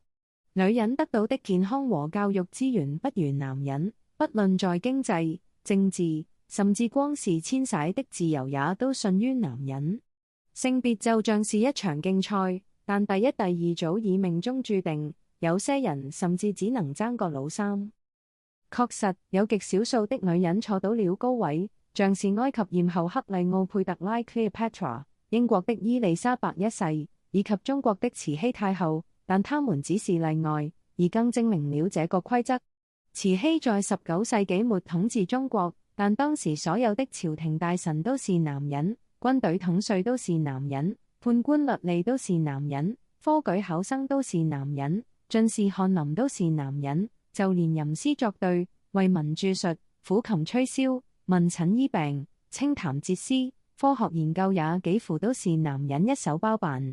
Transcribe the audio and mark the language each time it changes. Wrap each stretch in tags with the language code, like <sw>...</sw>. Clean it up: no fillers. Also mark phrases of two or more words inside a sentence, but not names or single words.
<zh>女人得到的健康和教育資源不如男人，不論在經濟、政治，甚至光是遷徙的自由也都遜於男人。性別就像是一場競賽，但第一、第二早已命中注定，有些人甚至只能爭個老三。確實，有極少數的女人坐到了高位，像是埃及艷后克利奧佩特拉 Cleopatra、英國的伊麗莎白一世，以及中國的慈禧太后，但她們只是例外，而更證明了這個規則。慈禧在19世紀末統治中國，但當時所有的朝廷大臣都是男人，軍隊統帥都是男人，判官律吏都是男人，科舉考生都是男人，進士翰林都是男人，就連吟詩作對、為民著述、撫琴吹簫、問診醫病、清談節詩、科學研究也幾乎都是男人一手包辦。</zh>